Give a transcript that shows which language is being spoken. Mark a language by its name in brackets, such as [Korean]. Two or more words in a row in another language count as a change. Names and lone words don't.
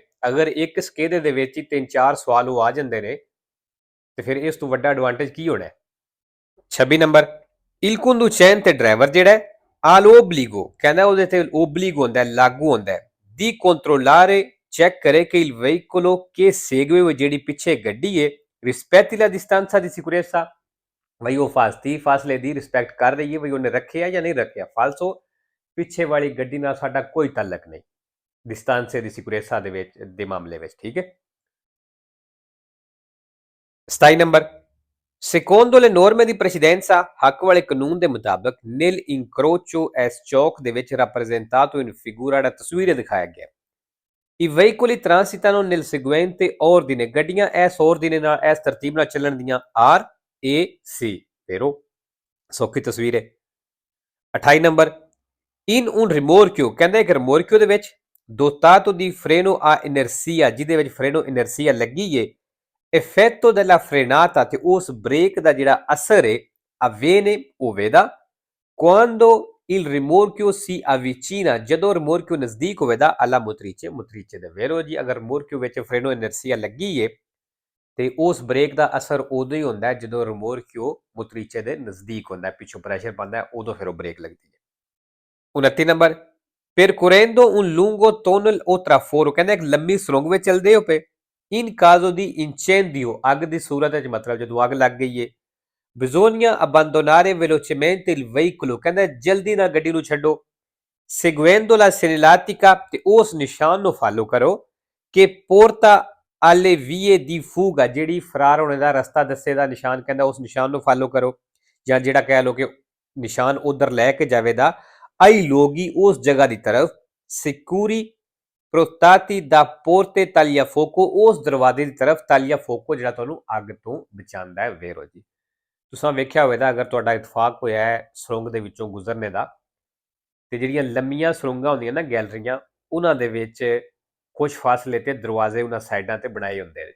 [Punjabi] ਅਗਰ ਇੱਕ ਸਕੇਦੇ ਦੇ ਵਿੱਚ ਹੀ 3-4 ਸਵਾਲ ਉਹ ਆ ਜਾਂਦੇ ਨੇ ਤੇ ਫਿਰ ਇਸ ਤੋਂ ਵੱਡਾ ਐਡਵਾਂਟੇਜ ਕੀ ਹੋਣਾ। 26 ਨੰਬਰ, [Italian] il conducente [Punjabi] ਡਰਾਈਵਰ ਜਿਹੜਾ [Italian] all'obbligo, [Punjabi] ਕਹਿੰਦਾ ਉਹਦੇ ਤੇ ਓਬਲੀਗੋ ਹੁੰਦਾ, ਲਾਗੂ ਹੁੰਦਾ ਦੀ controllare, ਚੈੱਕ ਕਰੇ ਕਿ [Italian] il veicolo che segue, [Punjabi] ਜਿਹੜੀ ਪਿੱਛੇ ਗੱਡੀ ਹੈ [Italian] rispetto la distanza di sicurezza, [Punjabi] ਬਈ ਉਹ ਫਾਸਲੇ ਦੀ ਰਿਸਪੈਕਟ ਕਰ ਰਹੀ ਹੈ, ਬਈ ਉਹਨੇ ਰੱਖਿਆ ਜਾਂ ਨਹੀਂ ਰੱਖਿਆ। ਫਾਲਸੋ ਪਿੱਛੇ ਵਾਲੀ ਗੱਡੀ ਨਾਲ ਸਾਡਾ ਕੋਈ ਤਾਲਕ ਨਹੀਂ [Italian] distanze di sicurezza [Punjabi] ਦੇ ਮਾਮਲੇ ਵਿੱਚ, ਠੀਕ ਹੈ। 27 ਨੰਬਰ, [Italian] secondo le norme di precedenza, [Punjabi] ਹੱਕ ਵਾਲੇ ਕਾਨੂੰਨ ਦੇ ਮੁਤਾਬਕ [Italian] nel incrocio, [Punjabi] ਇਸ ਚੌਕ ਦੇ ਵਿੱਚ [Italian] rappresentato in figura, [Punjabi] ਦਾ ਤਸਵੀਰ ਦਿਖਾਇਆ ਗਿਆ [Italian] i veicoli transitano nel seguente ordine, [Punjabi] ਗੱਡੀਆਂ ਇਸ ordine ਨਾਲ, ਇਸ ਤਰਤੀਬ ਨਾਲ ਚੱਲਣ ਦੀਆਂ R A C, ਫੇਰੋ ਸੌਖੀ ਤਸਵੀਰ ਹੈ। 28 ਨੰਬਰ, [Italian] in un rimorchio, [Punjabi] ਕਹਿੰਦਾ ਇੱਕ ਰਿਮੋਰਕਿਓ ਦੇ ਵਿੱਚ [Italian] dotato di freno a inertia, [Punjabi] ਜਿਹਦੇ ਵਿੱਚ [Italian] freno inertia [Punjabi] ਲੱਗੀ ਹੈ [Italian] effetto della frenata, [Punjabi] ਤੇ ਉਸ ਬ੍ਰੇਕ ਦਾ ਜਿਹੜਾ ਅਸਰ ਹੈ avviene, ਹੋਵੇਗਾ [Italian] quando il rimorchio si avvicina, [Punjabi] ਜਦੋਂ ਰਿਮੋਰਕਿਓ ਨਜ਼ਦੀਕ ਹੋਵੇਗਾ [Italian] alla motrice, [Punjabi] motrice ਦੇ ਵੇਰੋ ਜੀ। ਅਗਰ ਰਿਮੋਰਕਿਓ ਵਿੱਚ [Italian] freno inertia [Punjabi] ਲੱਗੀ ਹੈ ਤੇ ਉਸ ਬ੍ਰੇਕ ਦਾ ਅਸਰ ਉਦੋਂ ਹੀ ਹੁੰਦਾ ਜਦੋਂ ਰਿਮੋਰਕਿਓ motrice ਦੇ ਨਜ਼ਦੀਕ ਹੁੰਦਾ, ਪਿੱਛੋਂ ਪ੍ਰੈਸ਼ਰ ਪਾਉਂਦਾ, ਉਦੋਂ ਫਿਰ ਉਹ ਬ੍ਰੇਕ ਲੱਗਦੀ ਹੈ। 29 ਨੰਬਰ, [Italian] percorrendo un lungo tunnel o traforo, [Punjabi] ਕਹਿੰਦਾ ਇੱਕ ਲੰਮੀ ਸੁਰੰਗ ਵਿੱਚ ਚੱਲਦੇ ਹੋ ਪਏ [Italian] in caso di incendio, [Punjabi] ਅੱਗ ਦੀ ਸੂਰਤ ਵਿੱਚ, ਮਤਲਬ ਜਦੋਂ ਅੱਗ ਲੱਗ ਗਈ ਹੈ [Italian] bisogna abbandonare velocemente il veicolo, [Punjabi] ਕਹਿੰਦਾ ਜਲਦੀ ਨਾਲ ਗੱਡੀ ਨੂੰ ਛੱਡੋ [Italian] seguendo la segnaletica, [Punjabi] ਤੇ ਉਸ ਨਿਸ਼ਾਨ ਨੂੰ ਫਾਲੋ ਕਰੋ ਕਿ [Italian] porta alle vie di fuga, [Punjabi] ਜਿਹੜੀ ਫਰਾਰ ਹੋਣੇ ਦਾ ਰਸਤਾ ਦੱਸੇ ਦਾ ਨਿਸ਼ਾਨ, ਕਹਿੰਦਾ ਉਸ ਨਿਸ਼ਾਨ ਨੂੰ ਫਾਲੋ ਕਰੋ, ਜਾਂ ਜਿਹੜਾ ਕਹਿ ਲਓ ਕਿ ਨਿਸ਼ਾਨ ਉਧਰ ਲੈ ਕੇ ਜਾਵੇਗਾ [Italian] ai luoghi, [Punjabi] ਉਸ ਜਗ੍ਹਾ ਦੀ ਤਰਫ [Italian] sicuri protetti da porte tagliafuoco, [Punjabi] ਉਸ ਦਰਵਾਜ਼ੇ ਦੀ ਤਰਫ tagliafuoco, ਜਿਹੜਾ ਤੁਹਾਨੂੰ ਅੱਗ ਤੋਂ ਬਚਾਉਂਦਾ ਹੈ ਵੇਰੋ ਜੀ। ਤੁਸੀਂ ਵੇਖਿਆ ਹੋਵੇਗਾ, ਅਗਰ ਤੁਹਾਡਾ ਇਤਫਾਕ ਹੋਇਆ ਹੈ ਸੁਰੰਗ ਦੇ ਵਿੱਚੋਂ ਗੁਜ਼ਰਨੇ ਦਾ ਤੇ ਜਿਹੜੀਆਂ ਲੰਮੀਆਂ ਸੁਰੰਗਾਂ ਹੁੰਦੀਆਂ ਨਾ ਗੈਲਰੀਆਂ, ਉਹਨਾਂ ਦੇ ਵਿੱਚ ਕੁਝ ਫਾਸਲੇ ਤੇ ਦਰਵਾਜ਼ੇ ਉਹਨਾਂ ਸਾਈਡਾਂ ਤੇ ਬਣਾਏ ਹੁੰਦੇ ਨੇ।